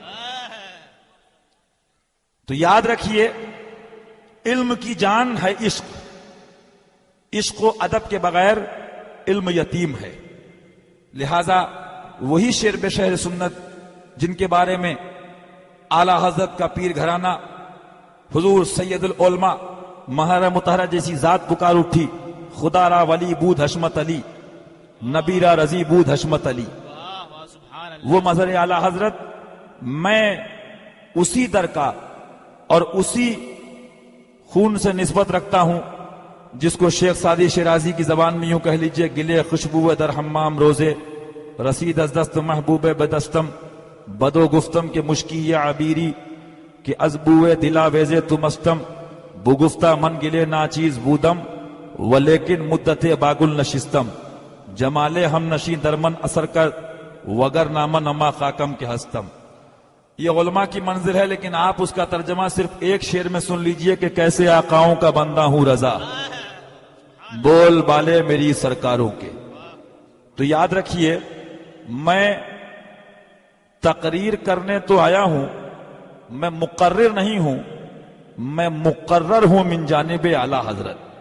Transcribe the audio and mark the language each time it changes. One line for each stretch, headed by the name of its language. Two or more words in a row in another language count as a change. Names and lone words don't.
Urdu: تو یاد رکھیے علم کی جان ہے عشق، عشق و ادب کے بغیر علم یتیم ہے۔ لہذا وہی شعر بے شعر سنت جن کے بارے میں اعلی حضرت کا پیر گھرانہ حضور سید العلماء مہر مطہرہ جیسی ذات پکار اٹھی،
Persian: خدا را ولی بود حشمت علی، نبی را رضی بود حشمت علی،
Urdu: وہ مظہر اعلی حضرت، میں اسی در کا اور اسی خون سے نسبت رکھتا ہوں جس کو شیخ سعدی شیرازی کی زبان میں یوں کہہ لیجئے،
Persian: گلے خوشبو در حمام روزے رسید از دست محبوب بدستم، بدو گفتم کے مشکی یا عبیری کہ از بوئے دلا ویزے تمستم، بگفتہ من گلے ناچیز بودم ولیکن مدت باگل نشستم، جمالے ہم نشیں درمن اثر کر وگر نامن اما خاکم کے ہستم۔
Urdu: یہ علماء کی منزل ہے، لیکن آپ اس کا ترجمہ صرف ایک شعر میں سن لیجئے کہ کیسے آقاؤں کا بندہ ہوں رضا، بول بالے میری سرکاروں کے۔ تو یاد رکھیے میں تقریر کرنے تو آیا ہوں، میں مقرر نہیں ہوں، میں مقرر ہوں من جانب اعلی حضرت۔